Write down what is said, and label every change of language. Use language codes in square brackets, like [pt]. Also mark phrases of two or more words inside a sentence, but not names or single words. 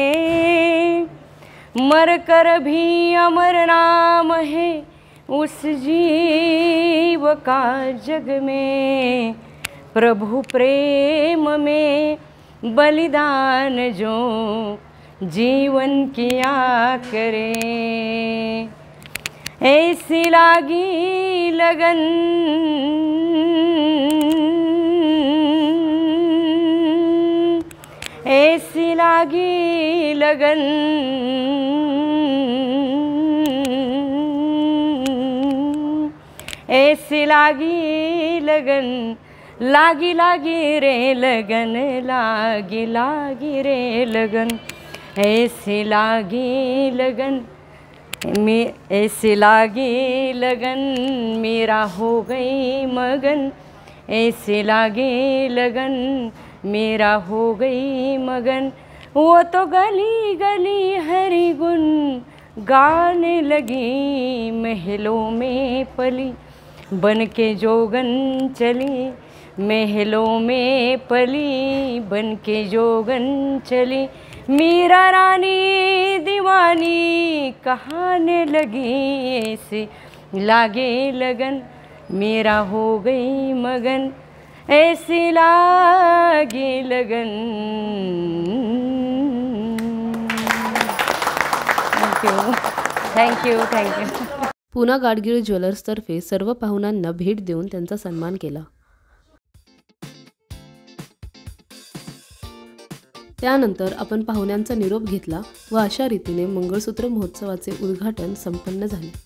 [hi] मर कर भी अमर नाम है उस जीव का जग में, प्रभु प्रेम में बलिदान जो जीवन किया करे, ऐसी लागी लगन ऐसी लागी लगन ऐसी लागी लगन, लागी लागी रे लगन, लागी लागी रे लगन, ऐसी लागी लगन ऐसी लागी लगन, मेरा हो गई मगन, ऐसी लागी लगन, मेरा हो गई मगन, वो तो गली गली हरि गुण गाने लगी, महलों में पली बन के जोगन चली, महलों में पली बन के जोगन चली, मीरा रानी दीवानी कहाने लगी, ऐसे लागे लगन, मेरा हो गई मगन, ऐसी लागे लगन. [mr] थँक्यू. पुना गाडगीळ ज्वेलर्सतर्फे सर्व पाहुण्यांना भेट देऊन त्यांचा सन्मान केला. त्यानंतर आपण पाहुण्यांचा निरोप घेतला व अशा रीतीने मंगळसूत्र महोत्सवाचे उद्घाटन संपन्न झाले.